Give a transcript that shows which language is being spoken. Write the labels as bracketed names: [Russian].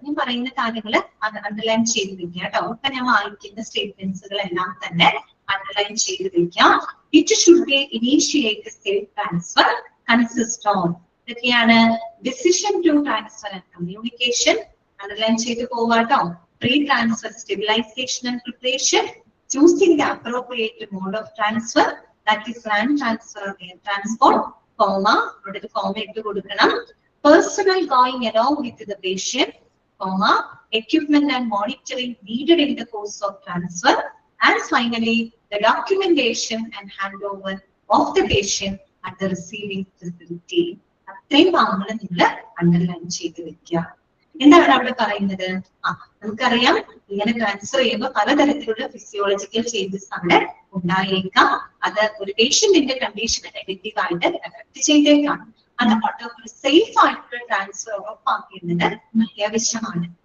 [Malayalam] ഞാൻ പറയുന്ന കാര്യങ്ങൾ അണ്ടർലൈൻ ചെയ്ത് വെക്കുക കേട്ടോ. ഇപ്പൊ ഞാൻ വായിക്കുന്ന സ്റ്റേറ്റ്മെന്റ്സുകളെല്ലാം തന്നെ അണ്ടർലൈൻ ചെയ്ത് വെക്കാം. [English] it should be initiated safe transfer consist of, [Malayalam] ഇതൊക്കെയാണ് [English] Decision to transfer and communication. [Malayalam] Underline ചെയ്ത് പോവാട്ടോ. [English] pre transfer stabilization and preparation, choosing the appropriate mode of transfer, that is land transfer or air transport, comma, [Malayalam] ഇവിടെ ഒരു comma ഇട്ട് കൊടുക്കണം. [English] Personnel going along with the patient, comma, equipment and monitoring needed in the course of transfer, and finally the documentation and handover of the patient at the receiving facility. [Malayalam] അത്രയും ഭാഗങ്ങൾ നിങ്ങൾ underline ചെയ്ത് വെക്കുക. എന്താണ് അവിടെ പറയുന്നത്? നമുക്കറിയാം, ഇങ്ങനെ ട്രാൻസ്ഫർ ചെയ്യുമ്പോൾ പലതരത്തിലുള്ള ഫിസിയോളജിക്കൽ ചേഞ്ചസ് അവിടെ ഉണ്ടായേക്കാം. അത് ഒരു പേഷ്യന്റിന്റെ കണ്ടീഷനെ നെഗറ്റീവായിട്ട് എഫക്ട് ചെയ്തേക്കാം. അതുകൊണ്ട് ഒരു സേഫ് ആയിട്ടുള്ള ട്രാൻസ്ഫർ ഉറപ്പാക്കേണ്ടത് അത്യാവശ്യമാണ്.